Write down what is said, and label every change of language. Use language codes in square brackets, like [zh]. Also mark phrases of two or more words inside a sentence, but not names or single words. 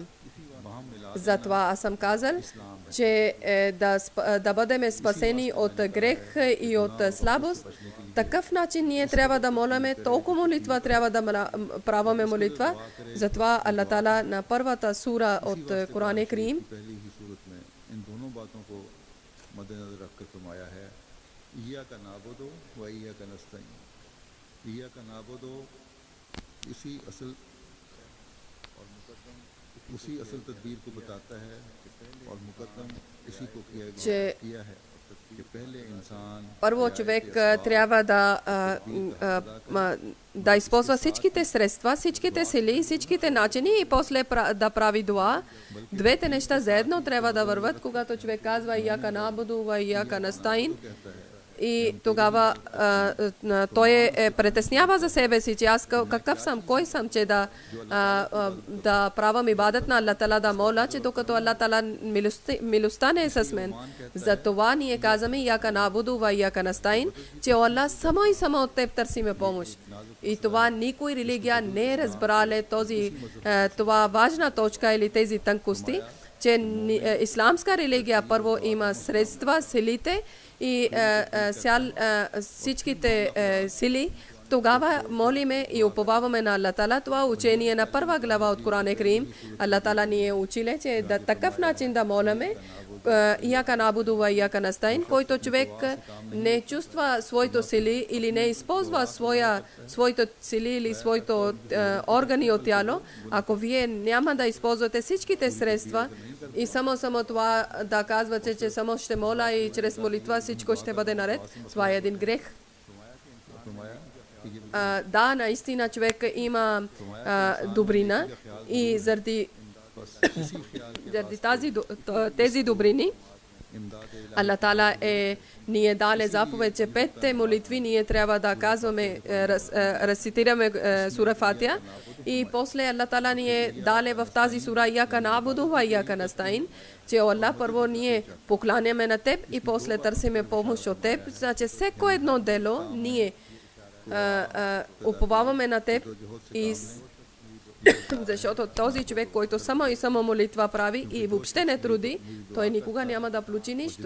[bg] Затова аз съм казал, че да бъдем спасени от грех и от слабост, такъв начин ние трябва да молиме, толкова молитва трябва да правиме молитва. Затова Аллах Таала на първата сура от Коран Карим [ur] مدنظر رکھ کر فرمایا ہے [ar] إياك نعبد وإياك نستعين. إياك نعبد [ur] اسی اصل تدبیر کو بتاتا ہے اور مقدم اسی کو کیا ہے کہ پہلے انسان [bg] първо човек трябва да използва всичките средства, всичките сили, всичките начини и после да прави дуа. Двете неща заедно трябва да върват, когато човек казва [ar] إياك نعبد وإياك نستعين. [bg] И тогава той притеснява за себе си, че аз какъв съм, кой съм, че да правам ибадат на Аллах Таала, да моля, че докато Аллах Таала милостта не е с мен. Затова ние казваме [ar] إياك نعبد وإياك نستعين, [bg] че Аллах само и само от теб търсиме помощ. И това никой религия не е разбрала това важна точка или тези тънкости, че исламска религия първо има средства, силите и всичките сили, тогава молиме и уповаваме на Аллах Таала. Това учение на първа глава от Коран Карим. Аллах Таала ни е учили, че да такъв начин да молиме. [ar] إياك نعبد وإياك نستعين, [bg] който човек не чувства своите сили или не използва своите сили или своите органи от тяло, ако вие няма да използвате всичките средства и само това да казвате, че само ще моля и чрез молитва всичко ще бъде наред, това е един грех. Да, наистина човек има добрина и заради тези добрини Аллах Таала ни е дали заповед, че 5 молитви ние трябва да казваме, рецитираме сура Фатиха и после Аллах Таала ни е дали в тази сура [ar] إياك نعبد وإياك نستعين, [bg] че Аллах първо ние покланяме на теб и после търсиме помощ от теб. Значи всеко едно дело ние уповаваме на теб и защото този човек, който само молитва прави и въобще не труди, той никога няма да получи нищо.